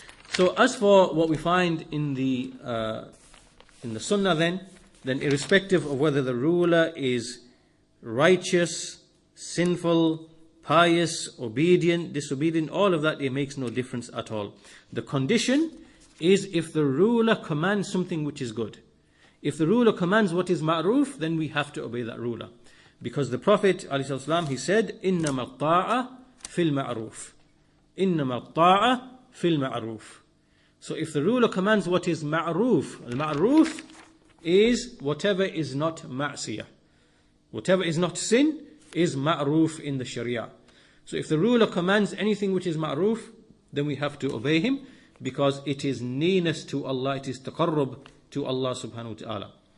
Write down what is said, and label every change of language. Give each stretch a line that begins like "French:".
English: So as for what we find in the Sunnah, then irrespective of whether the ruler is righteous, sinful, pious, obedient, disobedient, all of that, it makes no difference at all. The condition is if the ruler commands something which is good. If the ruler commands what is ma'ruf, then we have to obey that ruler. Because the Prophet ﷺ, he said,
Arabic: إِنَّمَا الطَّاعَ فِي الْمَعْرُوفِ إِنَّمَا الطَّاعَ فِي الْمَعْرُوفِ.
English: So if the ruler commands what is ma'ruf, al-ma'ruf is whatever is not ma'siyah. Whatever is not sin is ma'ruf in the Sharia. So if the ruler commands anything which is ma'ruf, then we have to obey him, because it is nearness to Allah, it is taqarrub to Allah subhanahu wa ta'ala.